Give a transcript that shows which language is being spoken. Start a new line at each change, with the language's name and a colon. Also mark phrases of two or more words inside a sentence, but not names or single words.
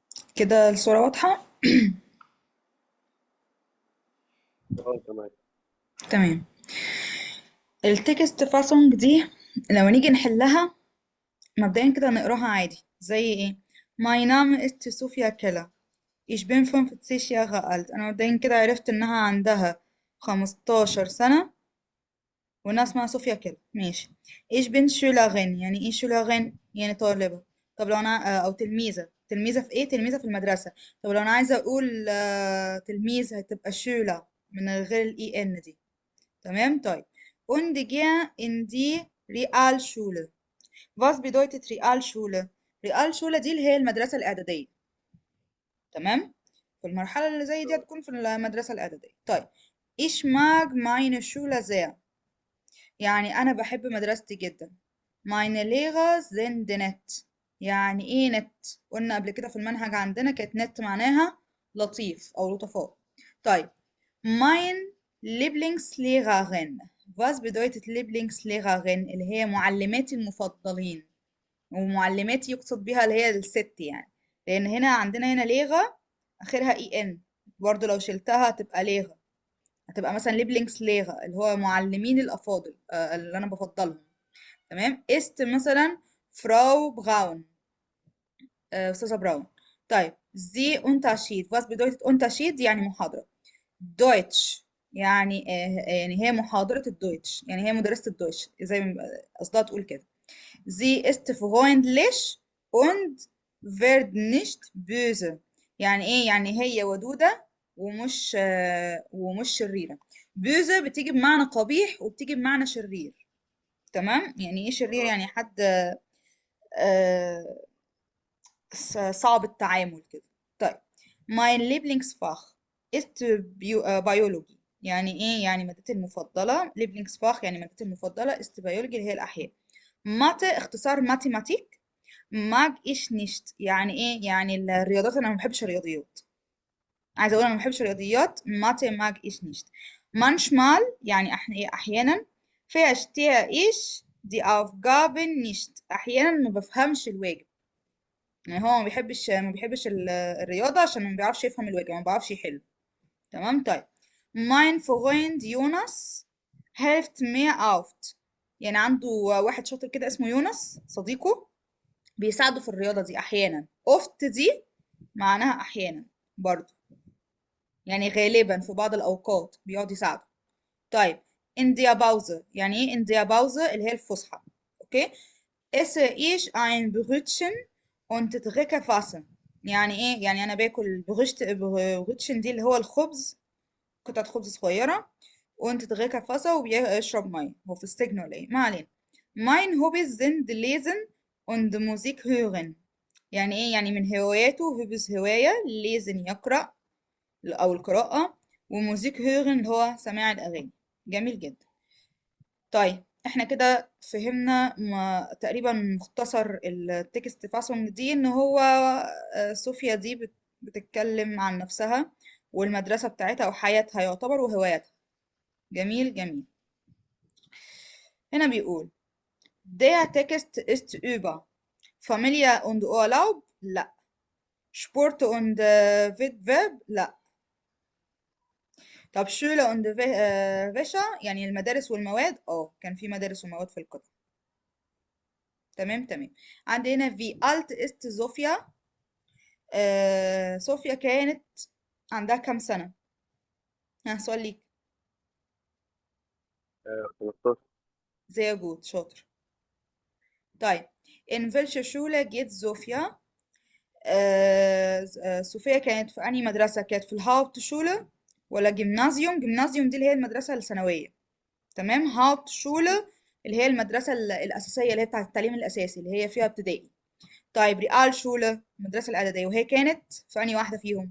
Arabic: كده الصورة واضحة. اه تمام. تمام. التكست فاسونج دي لو نيجي نحلها مبدئيا كده نقراها عادي زي ايه.
English: My name
German: ist Sophia Keller. Ich bin 50 Jahre alt.
Arabic: انا مبدئيا كده عرفت انها عندها 15 سنة وانها اسمها صوفيا كيلر. ماشي.
German: Ich bin Schülerin.
Arabic: يعني ايه Schülerin؟ يعني طالبة. طب لو انا او تلميذة. تلميذة في ايه؟ تلميذة في المدرسة. طب لو انا عايزة اقول تلميذ هتبقى شولا من غير الاي ان دي. تمام. طيب.
German: Und gehe in die Realschule. Was bedeutet Realschule؟
Arabic: Realschule دي اللي هي المدرسة الإعدادية. تمام. في المرحلة اللي زي دي هتكون في المدرسة الإعدادية. طيب.
German: Ich mag meine Schule sehr.
Arabic: يعني أنا بحب مدرستي جدا.
German: Meine Lehrer sind nett.
Arabic: يعني إيه نت؟ قلنا قبل كده في المنهج عندنا كانت نت معناها لطيف أو لطفاء. طيب.
German: Mein Lieblingslehrerin. Was bedeutet Lieblingslehrerin؟
Arabic: اللي هي معلماتي المفضلين. ومعلماتي يقصد بها اللي هي الست يعني. لأن هنا عندنا هنا ليغة آخرها اي ان. برضه لو شلتها هتبقى ليغة. هتبقى مثلا ليبلينكس ليغة اللي هو معلمين الأفاضل اللي أنا بفضلهم. تمام. است مثلا فراو براون. أستاذة براون. طيب. زي unterschied.
German: was bedeutet unterschied؟
Arabic: يعني محاضرة. دويتش يعني يعني هي محاضرة الدويتش، يعني هي مدرسة الدويتش زي ما قصدها تقول كده.
German: Sie ist freundlich und wird nicht böse.
Arabic: يعني ايه؟ يعني هي ودودة ومش شريرة. بöse بتيجي بمعنى قبيح وبتيجي بمعنى شرير. تمام. يعني ايه شرير؟ اه يعني حد آه، صعب التعامل كده. طيب.
German: mein Lieblingsfach ist Biology.
Arabic: يعني ايه؟ يعني مادتي المفضلة. Lieblingsfach يعني مادتي المفضلة.
German: ist Biology
Arabic: اللي هي الأحياء. ماتي اختصار ماتيماتيك.
German: mag ich nicht
Arabic: يعني ايه؟ يعني الرياضات. انا ما بحبش الرياضيات. عايزه اقول انا ما بحبش الرياضيات.
German: Mathe mag ich nicht. manchmal
Arabic: يعني احيانا.
German: verstehe ich die Aufgaben nicht.
Arabic: احيانا ما بفهمش الواجب. يعني هو ما بيحبش الرياضة عشان ما بيعرفش يفهم الواجب، ما بيعرفش يحل. تمام. طيب.
German: mein Freund يونس hilft mir oft.
Arabic: يعني عنده واحد شاطر كده اسمه يونس صديقه بيساعده في الرياضة دي أحيانا. oft دي معناها أحيانا برضو. يعني غالبا في بعض الأوقات بيقعد يساعده. طيب.
German: in der Pause.
Arabic: يعني ايه
German: in der Pause؟
Arabic: اللي هي الفسحة. اوكي.
German: esse ich ein Brötchen und trinke Wasser.
Arabic: يعني ايه؟ يعني انا باكل بغوتشن دي اللي هو الخبز. قطعة خبز صغيرة.
German: und trinke Wasser
Arabic: وبيشرب مية. هو في السجن ولا ايه؟ ما علينا.
German: mein Hobbys sind lesen und Musik hören.
Arabic: يعني ايه؟ يعني من هواياته هوبز هواية ليزن يقرأ أو القراءة.
German: Musik hören
Arabic: اللي هو سماع الأغاني. جميل جدا. طيب احنا كده فهمنا تقريبا مختصر التكست فاسونج دي ان هو صوفيا دي بتتكلم عن نفسها والمدرسة بتاعتها وحياتها يعتبر وهواياتها. جميل جميل. هنا بيقول
German: der Text ist über Familie und Urlaub.
Arabic: لا.
German: Sport und Wettbewerb.
Arabic: لا. طب
German: Schule und Fächer
Arabic: يعني المدارس والمواد. كان في مدارس ومواد في القطع. تمام تمام. عندنا في
German: alt ist
Arabic: زوفيا. صوفيا كانت عندها كام سنة؟ ها سؤال ليك. 15.
German: sehr gut
Arabic: شاطر. طيب.
German: in welche Schule geht Sophia؟
Arabic: صوفيا كانت في أنهي مدرسة؟ كانت في الهاوبت شولة ولا جيمنازيوم؟ جيمنازيوم دي اللي هي المدرسة الثانوية. تمام. هاوبت شولة اللي هي المدرسة الأساسية اللي هي بتاعة التعليم الأساسي اللي هي فيها ابتدائي. طيب. ريال شولة المدرسة الإعدادية وهي كانت في أنهي واحدة فيهم؟